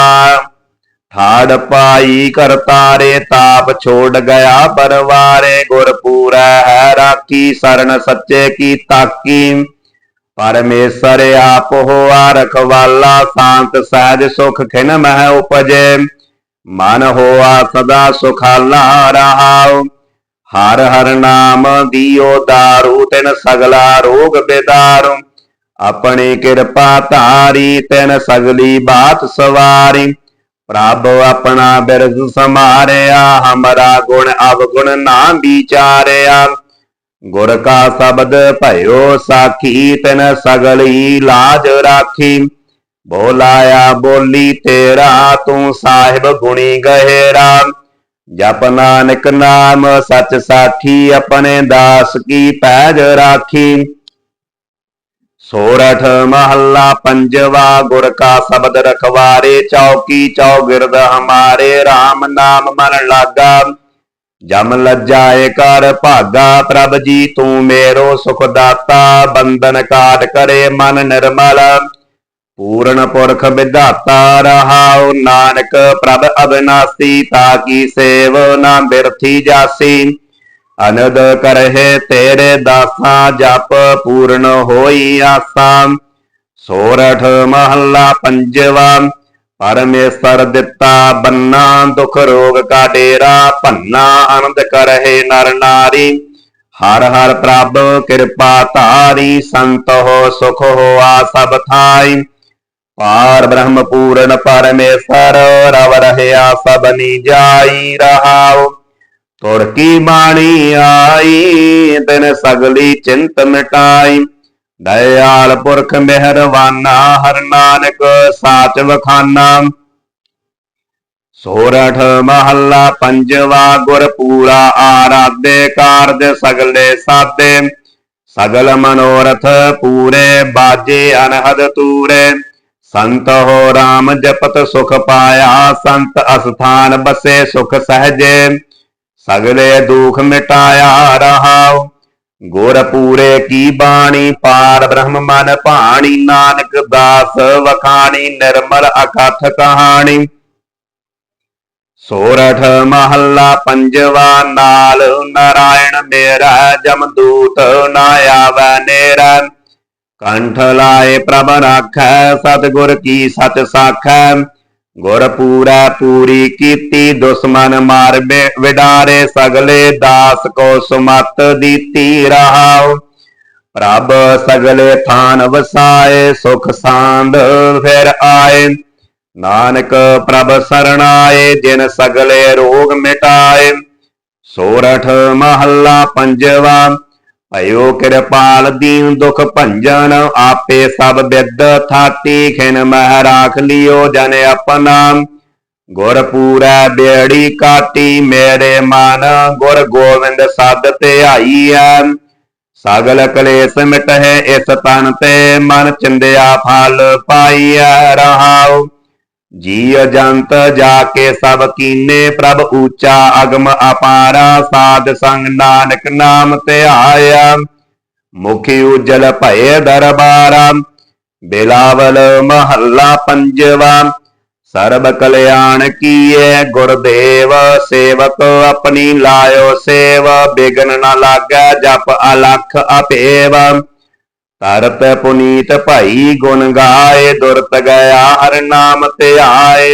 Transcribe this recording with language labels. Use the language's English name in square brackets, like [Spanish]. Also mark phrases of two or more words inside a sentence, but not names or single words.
[Punjabi] ਠਾੜ ਪਾਈ ਕਰ ਤਾਰੇ ਤਾਪ ਛੋੜ ਗਇਆ ਪਰਵਾਰੇ। ਗੁਰ ਪੂਰਾ ਹੈ ਰਾਖੀ ਸ਼ਰਣ ਸੱਚੇ ਕੀ ਤਾਕੀ। ਪਰਮੇਸ਼ਵਰ ਆਪ ਹੋਆ ਰਖਵਾਲਾ ਸ਼ਾਂਤ ਸਹਜ ਸੁਖ ਖਿਨ ਮਹ ਉਪਜੇ। ਮਨ ਹੋਆ ਸਦਾ ਸੁਖਾਲਾ ਰਹਾਓ। ਹਰ ਹਰ ਨਾਮ ਦੀਓ ਦਾਰੂ ਤਿਨ ਸਗਲਾ ਰੋਗ ਬੇਦਾਰੂ। ਅਪਨੀ ਕ੍ਰਿਪਾ ਧਾਰੀ ਤਿਨ ਸਗਲੀ ਬਾਤ ਸਵਾਰੀ। ਪ੍ਰਭ ਅਪਨਾ ਬਿਰਦ ਸਮਾਰਿਆ ਹਮਾਰਾ ਗੁਣ ਅਵਗੁਣ ਨਾ ਵਿਚਾਰਿਆ। ਗੁਰ ਕਾ ਸ਼ਬਦ ਭਯੋ ਸਾਖੀ, ਤਿਨ ਸਗਲੀ ਲਾਜ ਰਾਖੀ। ਬੋਲਾਇਆ ਬੋਲੀ ਤੇਰਾ, ਤੂ ਸਾਹਿਬ ਗੁਣੀ ਗਹੇਰਾ। ਜਪ ਨਾਨਕ ਨਾਮ ਸਚ ਸਾਖੀ, ਅਪਨੇ ਦਾਸ ਕੀ ਪੈਜ ਰਾਖੀ। ਸੋਰਠ ਮਹਲਾ ਪੰਜਵਾ, ਗੁਰ ਕਾ ਸ਼ਬਦ ਰਖਵਾਰੇ। ਚੌਕੀ ਚੌਗਿਰਦ ਹਮਾਰੇ, ਰਾਮ ਨਾਮ ਮਨ ਲਾਗਾ। ਜਮ ਲੱਜਾਏ ਕਰ ਭਾਗਾ, ਪ੍ਰਭ ਜੀ ਤੂ ਮੇਰੋ ਸੁਖ ਦਾਤਾ। ਬੰਧਨ ਕਾਟ ਕਰੇ ਮਨ ਨਿਰਮਲ, ਪੂਰਣ ਪੁਰਖ ਵਿਧਾਤਾ। ਰਹਾਓ ਨਾਨਕ ਪ੍ਰਭ ਅਵਿਨਾਸ਼ੀ, ਤਾਕੀ ਸੇਵ ਨਾ ਬਿਰਥੀ ਜਾਸੀ। ਅਨਦ ਕਰਹੇ ਤੇਰੇ ਦਾਸਾ, ਜਪ ਪੂਰਣ ਹੋਈ ਆਸਾ। ਸੋਰਠ ਮਹਲਾ ਪੰਜਵਾ, ਪਰਮੇਸ਼ਵਰ ਦਿਤਾ ਬੰਨਾ। ਦੁਖ ਰੋਗ ਕਾ ਡੇਰਾ ਭੰਨਾ, ਆਨੰਦ ਕਰਹੇ ਨਰ ਨਾਰੀ। ਹਰ ਹਰ ਪ੍ਰਭ ਕ੍ਰਿਪਾ ਤਾਰੀ, ਸੰਤ ਹੋ ਸੁਖ ਹੋਆ ਸਬ ਥਾਈ। ਪਾਰ ਬ੍ਰਹਮ ਪੂਰਣ ਪਰਮੇਸ਼ਵਰ, ਰਵ ਰਹਿਆ ਸਬਨੀ ਜਾਈ। ਰਹਾਓ ਤੁਰਕੀ ਬਾਣੀ ਆਈ, ਤਿਨ ਸਗਲੀ ਚਿੰਤ ਮਿਟਾਈ। ਦਯਾਲ ਪੁਰਖ ਮਿਹਰਵਾਨਾ, ਹਰ ਨਾਨਕ ਸਾਚ ਵਖਾਨਾ। ਸੋਰਠ ਮਹਲਾ ਪੰਜਵਾ, ਗੁਰ ਪੂਰਾ ਆਰਾਧੇ। ਕਾਰਜ ਸਗਲੇ ਸਾਧੇ, ਸਗਲ ਮਨੋਰਥ ਪੂਰੇ। ਬਾਜੇ ਅਨਹਦ ਤੂਰੇ, ਸੰਤ ਹੋ ਰਾਮ ਜਪਤ ਸੁਖ ਪਾਇਆ। ਸੰਤ ਅਸਥਾਨ ਬਸੇ ਸੁਖ ਸਹਜੇ, ਸਗਲੇ ਦੁਖ ਮਿਟਾਇਆ। ਰਹਾਓ ਗੁਰ ਪੂਰੇ ਕੀ ਬਾਣੀ, ਪਾਰ ਬ੍ਰਹਮ ਮਨ ਭਾਣੀ। ਨਾਨਕ ਦਾਸ ਵਖਾਣੀ, ਨਿਰਮਲ ਅਕਥ ਕਹਾਣੀ। ਸੋਰਠ ਮਹਲਾ ਪੰਜਵਾ, ਨਾਲ ਨਾਰਾਇਣ ਮੇਰਾ। ਜਮਦੂਤ ਨਾ ਆਵੇ ਨੇਰਾ, ਕੰਠ ਲਾਏ ਪ੍ਰਭ ਰਾਖੈ। ਸਤਗੁਰ ਕੀ ਸਚ ਸਾਖੈ, ਗੁਰ ਪੂਰਾ ਪੂਰੀ ਕੀਤੀ। ਦੁਸ਼ਮਨ ਮਾਰ ਵਿਡਾਰੇ, ਸਗਲੇ ਦਾਸ ਕੋ ਸੁਮਤ ਦੀਤੀ। ਰਹਾਓ ਪ੍ਰਭ ਸਗਲੇ ਥਾਨ ਵਸਾਏ, ਸੁਖ ਸਾਂਦ ਫਿਰ ਆਏ। ਨਾਨਕ ਪ੍ਰਭ ਸਰਣਾਏ, ਜਿਨ ਸਗਲੇ ਰੋਗ ਮਿਟਾਏ। ਸੋਰਠ ਮਹਲਾ ਪੰਜਵਾ, ਭਯੋ ਕ੍ਰਿਪਾਲ ਦੀਨ ਦੁਖ ਭੰਜਨ। ਆਪੇ ਸਬ ਵਿਦ ਥਾਤੀ, ਖਿਨ ਮਹ ਰਾਖ ਲੀਓ ਜਨ ਅਪਨਾ। ਗੁਰ ਪੂਰੈ ਬੇੜੀ ਕਾਟੀ, ਮੇਰੇ ਮਨ ਗੁਰ ਗੋਵਿੰਦ ਸਦ ਧਿਆਈ ਹੈ। ਸਗਲ ਕਲੇਸ ਮਿਟਹੇ ਇਸ ਤਨ ਤੇ, ਮਨ ਚਿੰਦਿਆ ਫਲ ਪਾਈ। ਰਹਾਓ ਜੀ ਜੰਤ ਜਾਕੇ ਸਬ ਕੀਨੇ, ਪ੍ਰਭ ਊਂਚਾ ਅਗਮ ਅਪਾਰਾ। ਸਾਧ ਸੰਗ ਨਾਨਕ ਨਾਮ ਧਿਆਇਆ, ਮੁਖੀ ਉੱਜਲ ਭਯ ਦਰਬਾਰਾ। ਬਿਲਾਵਲ ਮਹਲਾ ਪੰਜਵਾ, ਸਰਵ ਕਲਿਆਣ ਕੀਏ। ਗੁਰਦੇਵ ਸੇਵਕ ਅਪਨੀ ਲਾਇਓ ਸੇਵ। ਬਿਘਨ ਨ ਲਾਗੇ ਜਪ ਅਲਖ ਅਪੇਵ। ਤਰਤ ਪੁਨੀਤ ਭਈ ਗੁਣ ਗਾਏ, ਦੁਰਤ ਗਇਆ ਹਰ ਨਾਮ ਧਿਆਏ।